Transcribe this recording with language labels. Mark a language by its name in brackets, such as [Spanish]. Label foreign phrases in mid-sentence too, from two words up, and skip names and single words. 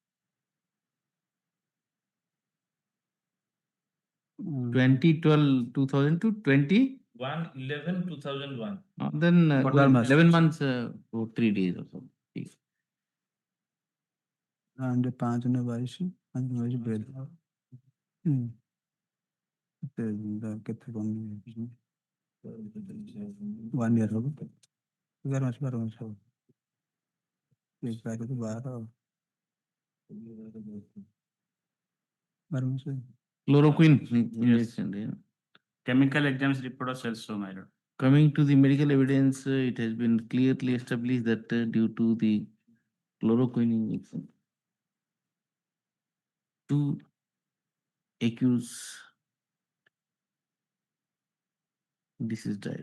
[English] 2012, 2000 to 20, 1/11/2001. then What are months? 11 months, or 3 days or something. [Odia] And 5/22 5/22 ବେଲ୍ କେତେ କଣ 1 year ହବ 11 ମାସ 12 ମାସ ହବ 12 ମାସ [English] Chloroquine injection. Yeah. Chemical exams report of cells show, my lord. Coming to the medical evidence, it has been clearly established that due to the chloroquine injection, 2 accused deceased died.